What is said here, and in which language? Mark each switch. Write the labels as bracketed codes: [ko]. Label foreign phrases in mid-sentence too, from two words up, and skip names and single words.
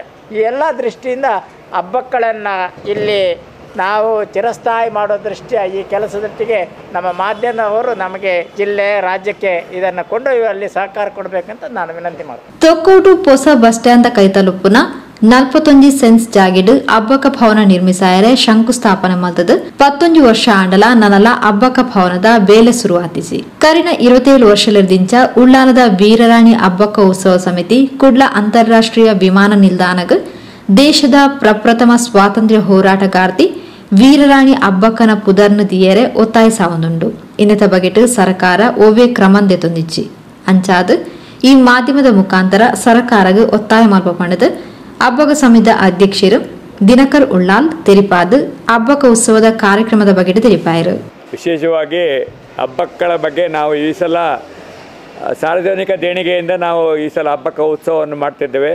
[kn] ಈ ಎಲ್ಲ ದೃಷ್ಟಿಯಿಂದ ಹಬ್ಬಕ್ಕಳನ್ನು ಇಲ್ಲಿ ನಾವು ಚಿರಸ್ಥಾಯಿ ಮಾಡೋ ದೃಷ್ಟಿಯ ಈ ಕೆಲಸದೊಟ್ಟಿಗೆ ನಮ್ಮ ಮಾಧ್ಯಮದವರು ನಮಗೆ ಜಿಲ್ಲೆ ರಾಜ್ಯಕ್ಕೆ ಇದನ್ನು ಕೊಂಡೊಯ್ಯುವಲ್ಲಿ ಸಹಕಾರ ಕೊಡಬೇಕಂತ ನಾನು ವಿನಂತಿ ಮಾಡ್ತೀನಿ. [tcy] ತೊಕ್ಕೋಟು ಹೊಸ [en] bus stand [tcy] ಕೈತಲುಪ್ಪುನ 41 ಸೆನ್ಸ್ ಜಾಗಿಡ್ ಅಬ್ಬಕ್ಕ ಭವನ ನಿರ್ಮಿಸಾಯರೆ ಶಂಕುಸ್ಥಾಪನೆ ಮಲ್ತದ 11 ವರ್ಷ ಆಂಡಲ ನನಲ ಅಬ್ಬಕ್ಕ ಭವನದ ಬೇಲೆ ಶುರುವಾತಿಸಿ ಕರಿನ 27 ವರ್ಷಲಿರ್ದಿಂಚ ಉಳ್ಳಾಲದ ವೀರರಾಣಿ ಅಬ್ಬಕ್ಕ ಉತ್ಸವ ಸಮಿತಿ ಕುಡ್ಲ ಅಂತಾರಾಷ್ಟ್ರೀಯ ವಿಮಾನ ನಿಲ್ದಾಣಗ ದೇಶದ ಪ್ರಪ್ರಥಮ ಸ್ವಾತಂತ್ರ್ಯ ಹೋರಾಟಗಾರ್ತಿ ವೀರರಾಣಿ ಅಬ್ಬಕ್ಕನ ಪುದರ್ನ ದಿಯರೆ ಒತ್ತಾಯಿಸಾವೊಂದುಂಡು. ಇನ್ನತ ಬಗೆಟ್ ಸರ್ಕಾರ ಓವೇ ಕ್ರಮಂದೆತೊಂದಿಚ್ಚಿ ಅಂಚಾದ ಈ ಮಾಧ್ಯಮದ ಮುಖಾಂತರ ಸರ್ಕಾರಗ ಒತ್ತಾಯ ಮಲ್ಪಪಂಡದ ಅಬ್ಬಕ ಸಮಿತಿ ಅಧ್ಯಕ್ಷರು ದಿನಕರ್ ಉಳ್ಳಾಲ್ ತೆರಿಪಾದ ಅಬ್ಬಕ ಉತ್ಸವದ ಕಾರ್ಯಕ್ರಮದ ಬಗ್ಗೆ ತಿಳಿಪಾಯರು. [kn] ವಿಶೇಷವಾಗಿ ಅಬ್ಬಕ್ಕಳ ಬಗ್ಗೆ ನಾವು ಈ ಸಲ ಸಾರ್ವಜನಿಕ ದೇಣಿಗೆಯಿಂದ ನಾವು ಈ ಸಲ ಅಬ್ಬಕ್ಕ ಉತ್ಸವವನ್ನು ಮಾಡ್ತಿದ್ದೇವೆ.